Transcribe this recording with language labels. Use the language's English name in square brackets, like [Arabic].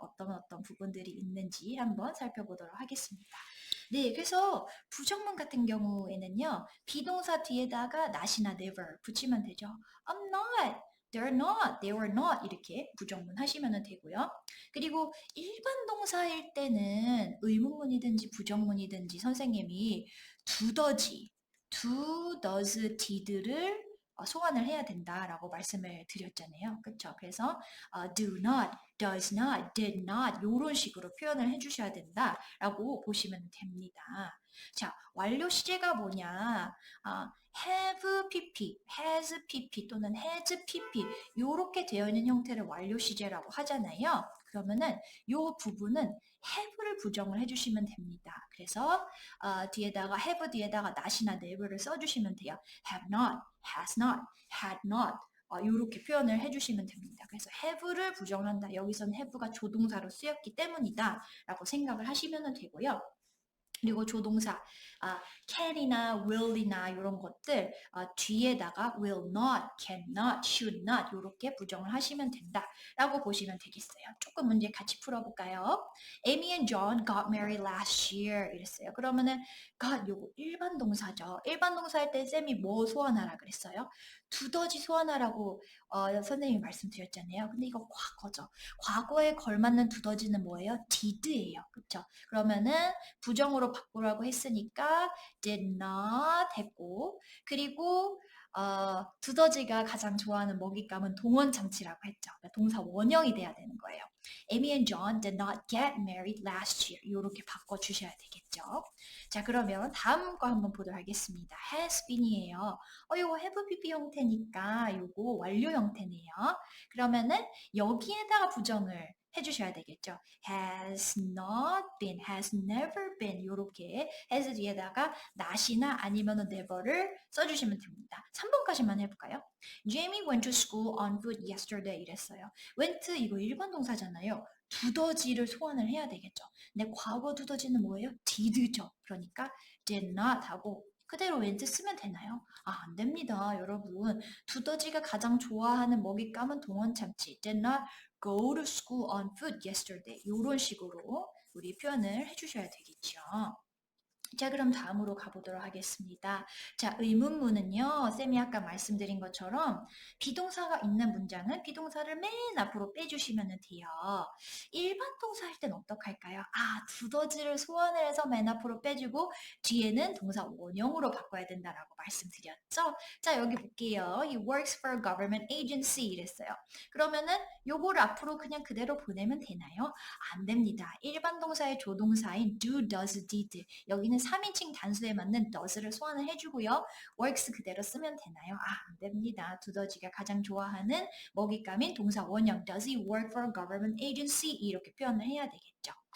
[Korean] 어떤 부분들이 있는지 한번 살펴보도록 하겠습니다. 네, 그래서 부정문 같은 경우에는요. 비동사 뒤에다가 not이나 never 붙이면 되죠. [English] I'm not, they're not, they were not [Korean] 이렇게 부정문 하시면 되고요. 그리고 일반 동사일 때는 의문문이든지 부정문이든지 선생님이 두더지, do, does, did를 소환을 해야 된다라고 말씀을 드렸잖아요. 그렇죠? 그래서 [English] do not, does not, did not [Korean] 이런 식으로 표현을 해주셔야 된다라고 보시면 됩니다. 자, 완료 시제가 뭐냐? have pp, has pp 또는 has pp 이렇게 되어 있는 형태를 완료 시제라고 하잖아요. 그러면은 이 부분은 have를 부정을 해주시면 됩니다. 그래서 뒤에다가 have 뒤에다가 not이나 never를 써주시면 돼요. [English] have not, has not, had not [Korean] 이렇게 표현을 해주시면 됩니다. 그래서 have를 부정한다. 여기서는 have가 조동사로 쓰였기 때문이다 라고 생각을 하시면 되고요. 그리고 조동사 can이나 will이나 이런 것들 뒤에다가 [English] will not, cannot, should not [Korean] 이렇게 부정을 하시면 된다라고 보시면 되겠어요. 조금 문제 같이 풀어볼까요? [English] Amy and John got married last year [Korean] 이랬어요. 그러면은 got 요거 일반 동사죠. 일반 동사일 때 쌤이 뭐 소환하라 그랬어요? 두더지 소환하라고 선생님이 말씀드렸잖아요. 근데 이거 과거죠. 과거에 걸맞는 두더지는 뭐예요? did예요. 그쵸? 그러면은 부정으로 바꾸라고 했으니까 did not 했고 그리고 두더지가 가장 좋아하는 먹잇감은 동원장치라고 했죠. 그러니까 동사 원형이 돼야 되는 거예요. [English] Amy and John did not get married last year. [Korean] 이렇게 바꿔주셔야 되겠죠. 자, 그러면 다음 거 한번 보도록 하겠습니다. [English] has been이에요. [Korean] 이거 have pp 형태니까 이거 완료 형태네요. 그러면은 여기에다가 부정을 해주셔야 되겠죠. [English] has not been, has never been [Korean] 이렇게 has 뒤에다가 not이나 아니면 never를 써주시면 됩니다. 3번까지만 해볼까요? [English] Jamie went to school on foot yesterday [Korean] 이랬어요. went 이거 일반 동사잖아요. 두더지를 소환을 해야 되겠죠. 근데 과거 두더지는 뭐예요? did죠. 그러니까 did not 하고 그대로 went 쓰면 되나요? 안 됩니다, 여러분. 두더지가 가장 좋아하는 먹잇감은 동원참치. [English] did not go to school on foot yesterday. [Korean] 이런 식으로 우리 표현을 해주셔야 되겠죠. 자, 그럼 다음으로 가보도록 하겠습니다. 자, 의문문은요, 쌤이 아까 말씀드린 것처럼 비동사가 있는 문장은 비동사를 맨 앞으로 빼주시면 돼요. 일반 동사일 땐 어떡할까요? 두더지를 소환을 해서 맨 앞으로 빼주고 뒤에는 동사 원형으로 바꿔야 된다라고 말씀드렸죠? 자, 여기 볼게요. [English] He works for a government agency [Korean] 이랬어요. 그러면은 요거를 앞으로 그냥 그대로 보내면 되나요? 안 됩니다. 일반 동사의 조동사인 do, does, did 여기는 3인칭 단수에 맞는 does를 소환을 해주고요. works 그대로 쓰면 되나요? 안 됩니다. 두더지가 가장 좋아하는 먹잇감인 동사 원형 [English] does he work for a government agency [Korean] 이렇게 표현을 해야 되겠죠.